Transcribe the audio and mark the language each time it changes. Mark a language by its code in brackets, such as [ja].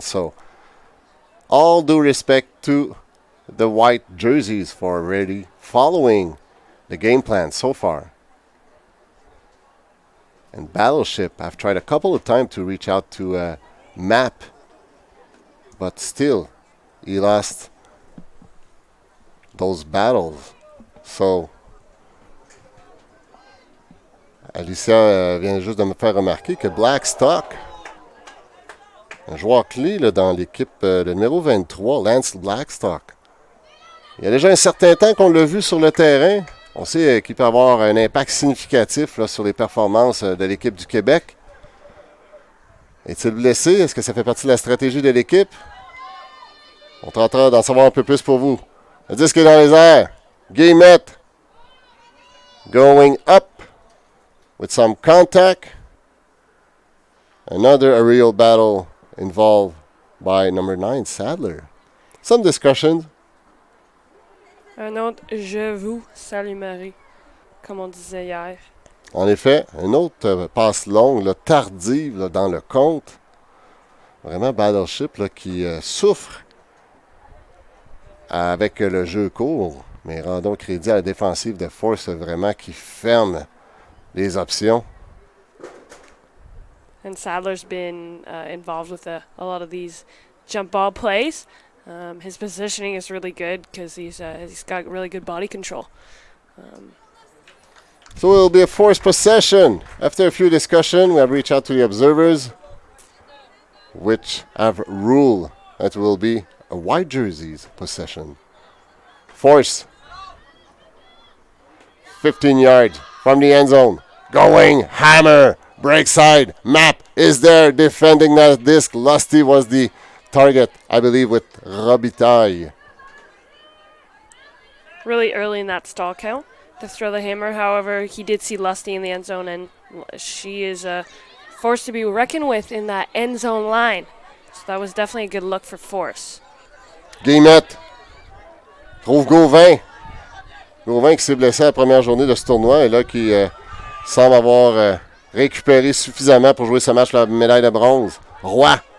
[en] So all due respect to the white jerseys for already following the game plan so far. And Battleship, I've tried a couple of times to reach out to Map, but still he lost those battles. [fr] So, Alicia vient juste de me faire remarquer que Blackstock, un joueur clé là, dans l'équipe de numéro 23, Lance Blackstock, il y a déjà un certain temps qu'on l'a vu sur le terrain. On sait qu'il peut avoir un impact significatif là, sur les performances de l'équipe du Québec. Est-il blessé? Est-ce que ça fait partie de la stratégie de l'équipe? On tentera d'en savoir un peu plus pour vous. Le disque est dans les airs. Guillemette. [en] Going up with some contact. Another aerial battle involved by number 9, Sadler. Some discussions. [fr] Un autre « Je vous salue Marie », comme on disait hier. En effet, une autre passe longue, là, tardive là, dans le compte. Vraiment Battleship là, qui souffre avec le jeu court. Mais rendons crédit à la défensive de Force vraiment qui ferme les options. [en] And Sadler's been involved with a lot of these jump ball plays. His positioning is really good because he's got really good body control. So it will be a Force possession. After a few discussions, we have reached out to the observers, which have ruled that it will be a white jerseys possession. Force. 15 yards from the end zone. Going, hammer, break side, Map is there defending that disc. Lusty was the target, I believe, with Robitaille. Really early in that stall count to throw the hammer. However, he did see Lusty in the end zone, and she is forced to be reckoned with in that end zone line. So that was definitely a good look for Force. [fr] Guillemette trouve Gauvin. Gauvin qui s'est blessé à la première journée de ce tournoi et là qui semble avoir récupéré suffisamment pour jouer ce match la médaille de bronze. Roy.